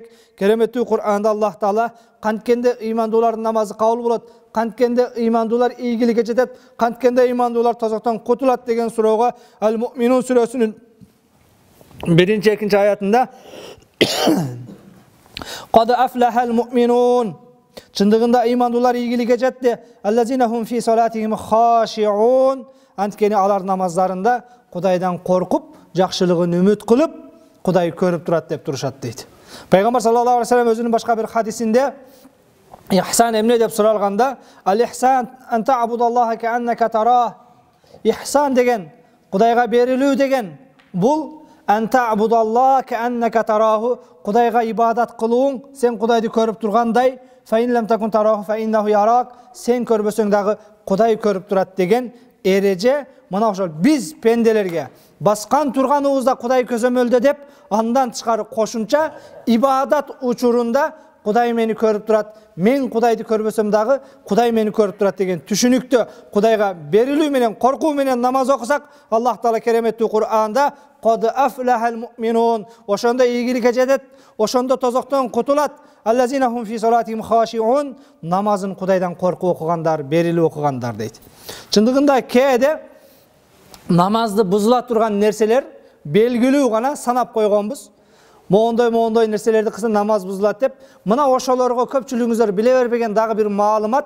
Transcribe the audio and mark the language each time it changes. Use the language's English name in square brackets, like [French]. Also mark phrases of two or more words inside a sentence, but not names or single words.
[Kyrgyz] Кереметтүү Кур'анда Аллах Таала канткенде ыймандуулардын намазы кабыл болот, канткенде ыймандуулар ийгиликке жетет, канткенде ыймандуулар тозоктон кутулат деген суроого Ал-Муъминун сүрөсүнүн 1-2 аятында [Arabic] "قد أفلح المؤمنون", [Kyrgyz] чындыгында ыймандуулар ийгиликке жетти. [Arabic] "الذين هم في صلاتهم خاشعون", [Kyrgyz] анткени алар намаздарында Кудайдан коркуп, жакшылыгын үмүт кылып, Кудай көрүп турат деп турушат дейт. Пайгамбар [Arabic] صلى الله عليه وسلم [Kyrgyz] өзүнүн башка бир хадисинде ихсан эмне деп суралганда, [Arabic] "الإحسان أن تعبد الله كأنك تراه". [Kyrgyz] Ихсан деген, Кудайга берилүү деген, бул [Arabic] أن تعبد الله كأنك تراه, [Kyrgyz] Кудайга ибадат кылууң, сен Кудайды көрүп тургандай, [Arabic] "فإن لم تكن تراه فإنه يراك", [Kyrgyz] сен көрбөсөң дагы Кудай көрүп турат деген эреже мына ошол биз пенделерге баскан турганыбызда Кудай көзөмөлдө деп, андан тышкары кошумча ибадат учурунда Кудай мени көрүп турат, мен Кудайды көрбөсөм дагы Кудай мени көрүп турат деген түшүнүктө Кудайга берилүү менен, коркуу менен намаз окусак, Аллах Таала кереметтүү Кур'анда [Arabic] "قد أفلح المؤمنون", [Kyrgyz] ошондо ийгиликке жетет, ошондо тозоктон кутулат. [Arabic] "الذين هم في صلاتهم خاشعون", [Kyrgyz] намазын Кудайдан коркуп окугандар, берилүү окугандар дейт. Чындыгында кээде намазды бузула турган нерселер белгилүү гана санап койгонбуз. Моондой нерселерди кылса намаз бузулат деп. Мына ошолорго көпчүлүгүңүздөр биле бербеген дагы бир маалымат.